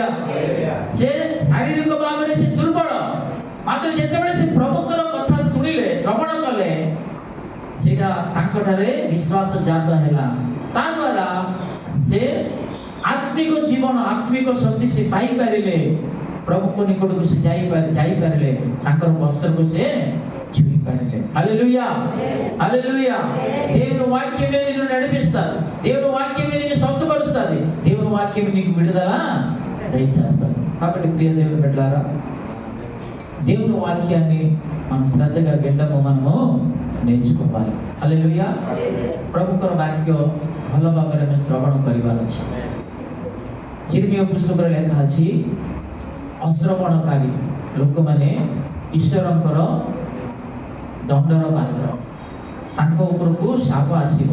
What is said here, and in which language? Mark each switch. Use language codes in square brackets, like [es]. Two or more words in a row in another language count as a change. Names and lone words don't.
[or] ସେ ଶାରୀରିକ ଭାବରେ ସେ ଦୁର୍ବଳ, ମାତ୍ର ଯେତେବେଳେ ସେ ପ୍ରଭୁଙ୍କର କଥା ଶୁଣିଲେ, ଶ୍ରବଣ କଲେ, ସେଇଟା ତାଙ୍କଠାରେ ବିଶ୍ୱାସ ଜାତ ହେଲା। ତା ଦ୍ୱାରା ସେ ଆତ୍ମିକ ଜୀବନ, ଆତ୍ମିକ ଶକ୍ତି ସେ ପାଇପାରିଲେ। ପ୍ରଭୁଙ୍କ ନିକଟକୁ ସେ ଯାଇପାରିଲେ, ତାଙ୍କର ବସ୍ତ୍ରକୁ ସେ ଛୁଇଁ ପାରିଲେ। [te] హల్లెలూయా, హల్లెలూయా. దేవుని వాక్యమే నిన్ను నడిపిస్తాడు, దేవుని వాక్యమే నిన్ను స్వస్థపరుస్తుంది, దేవుని వాక్యమే నీకు విడుదల దయచేస్తాడు. కాబట్టి ప్రియ దేవుని బిడ్డలారా, దేవుని వాక్యాన్ని మనం శ్రద్ధగా వినడము మనము నేర్చుకోవాలి। హల్లెలూయా। [or] ପ୍ରଭୁଙ୍କର ବାକ୍ୟ ଭଲ ଭାବରେ ଆମେ ଶ୍ରବଣ କରିବାର ଅଛି। ଚିର୍ମିୟ ପୁସ୍ତକରେ ଲେଖା ଅଛି, ଅଶ୍ରବଣକାରୀ ଲୋକମାନେ ଈଶ୍ୱରଙ୍କର ଦଣ୍ଡର ପାତ୍ର, ତାଙ୍କ ଉପରକୁ ଶାପ ଆସିବ।